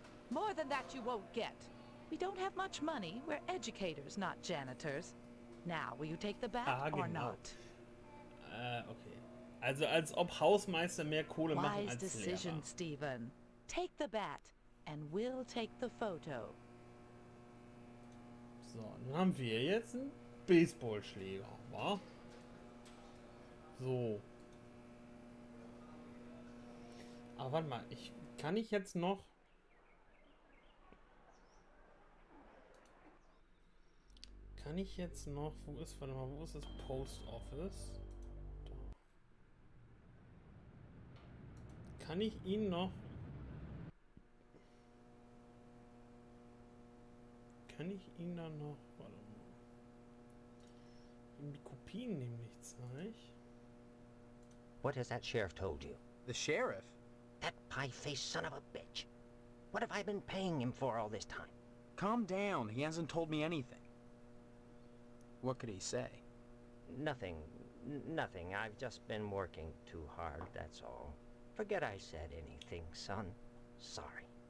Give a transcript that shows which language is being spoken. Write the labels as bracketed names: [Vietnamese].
[English] More than that you won't get. We don't have much money. We're educators, not janitors. Now, will you take the bat or not? Okay. [German] Also als ob Hausmeister mehr Kohle machen [English] Wise [German] als [English] decision, [German] Lehrer. [English] Stephen. Take the bat, and we'll take the photo. [German] So, dann haben wir jetzt einen Baseballschläger, wa? So. Aber warte mal, kann ich jetzt noch... Kann ich jetzt noch... Warte mal, wo ist das Post Office? Da. Kann ich ihn noch... Kann ich ihn dann noch... Warte mal. Ihm die Kopien nämlich zeige. [English] What has that sheriff told you? The sheriff? That pie-faced son of a bitch. What have I been paying him for all this time? Calm down. He hasn't told me anything. What could he say? Nothing. Nothing. I've just been working too hard, that's all. Forget I said anything, son. Sorry.